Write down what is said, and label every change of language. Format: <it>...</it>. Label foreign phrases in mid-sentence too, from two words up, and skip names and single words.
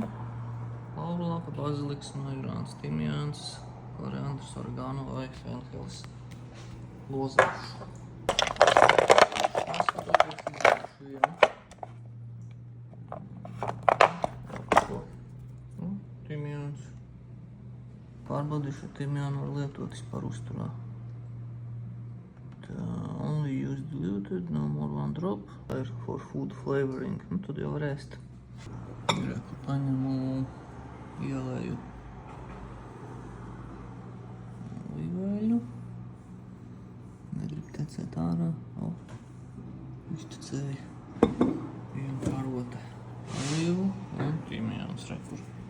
<lv>Laurlapa, baziliks, mairāns, timjāns, koriandrs, oregano vai fenhelis. Lozēšu. Neskatoties izdarīšu vienu. Timjāns. Pārbaudīšu, timjānu var lietot vispār uzturā.</lv> <en>Only use diluted, no more one drop. For food flavoring.</en> <lv>Tad jau var ēst. Paņemu, ielēju olīveļu. Negribu tecēt ārā. Iztecēju. Vienu karote olīvu un timjāns rekur.</lv>